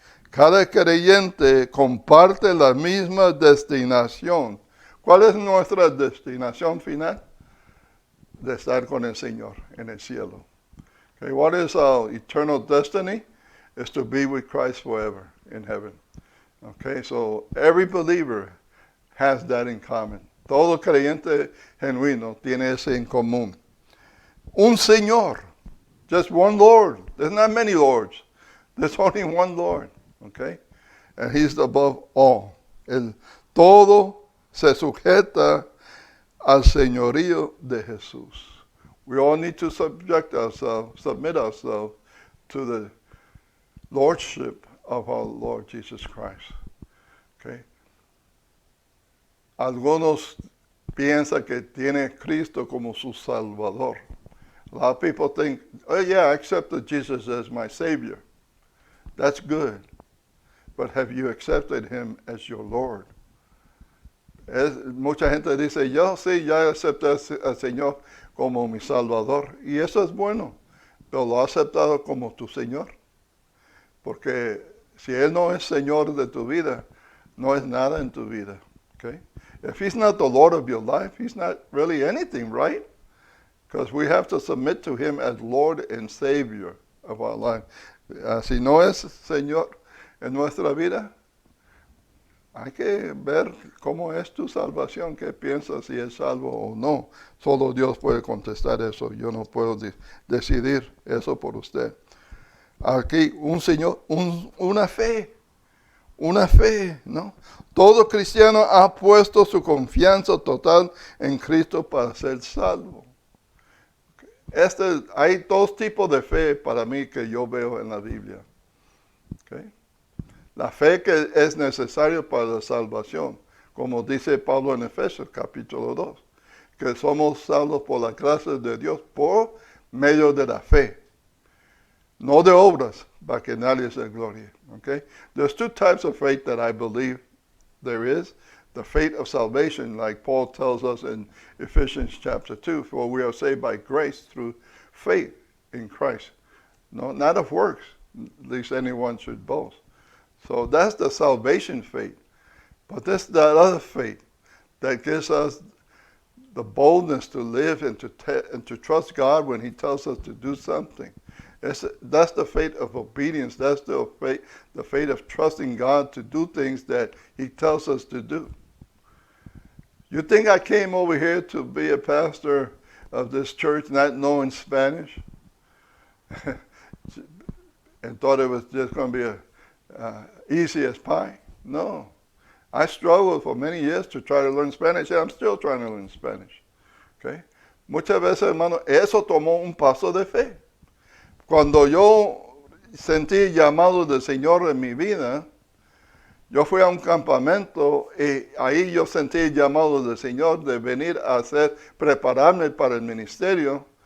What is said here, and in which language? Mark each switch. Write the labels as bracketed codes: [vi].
[es] Cada creyente comparte la misma destinación. ¿Cuál es nuestra destinación final? De estar con el Señor en el cielo. [en] Okay, what is our eternal destiny? Is to be with Christ forever in heaven. Okay, so every believer has that in common. [es] Todo creyente genuino tiene ese en común. Un Señor, [en] just one Lord. There's not many lords. There's only one Lord. Okay, and he's above all. [es] El todo se sujeta al señorío de Jesús. [en] We all need to submit ourselves to the Lordship of our Lord Jesus Christ. Okay. [es] Algunos piensan que tiene Cristo como su Salvador. [en] A lot of people think, oh yeah, I accepted Jesus as my Savior. That's good. But have you accepted him as your Lord? [es] Mucha gente dice, yo sí, ya acepté al Señor como mi Salvador. Y eso es bueno, pero lo has aceptado como tu Señor. Porque si Él no es Señor de tu vida, no es nada en tu vida. [en] Okay? If He's not the Lord of your life, He's not really anything, right? Because we have to submit to Him as Lord and Savior of our life. [es] Si no es Señor en nuestra vida, hay que ver cómo es tu salvación, qué piensas si es salvo o no. Solo Dios puede contestar eso. Yo no puedo decidir eso por usted. Aquí un Señor, una fe, ¿no? Todo cristiano ha puesto su confianza total en Cristo para ser salvo. Hay dos tipos de fe para mí que yo veo en la Biblia. Okay. La fe que es necesaria para la salvación, como dice Pablo en Efesios capítulo 2, que somos salvos por la gracia de Dios por medio de la fe, no de obras, para que nadie se glorie. Okay? [en] There's two types of faith that I believe there is. The faith of salvation, like Paul tells us in Ephesians chapter 2, for we are saved by grace through faith in Christ. No, not of works, lest anyone should boast. So that's the salvation faith. But there's that other faith that gives us the boldness to live and to trust God when He tells us to do something. That's the faith of obedience. That's the faith of trusting God to do things that He tells us to do. You think I came over here to be a pastor of this church not knowing Spanish and thought it was just going to be easy as pie? No. I struggled for many years to try to learn Spanish, and I'm still trying to learn Spanish. Okay? [es] Muchas veces, hermano, eso tomó un paso de fe. Cuando yo sentí el llamado del Señor en mi vida, yo fui a un campamento y ahí yo sentí el llamado del Señor de venir a prepararme para el ministerio.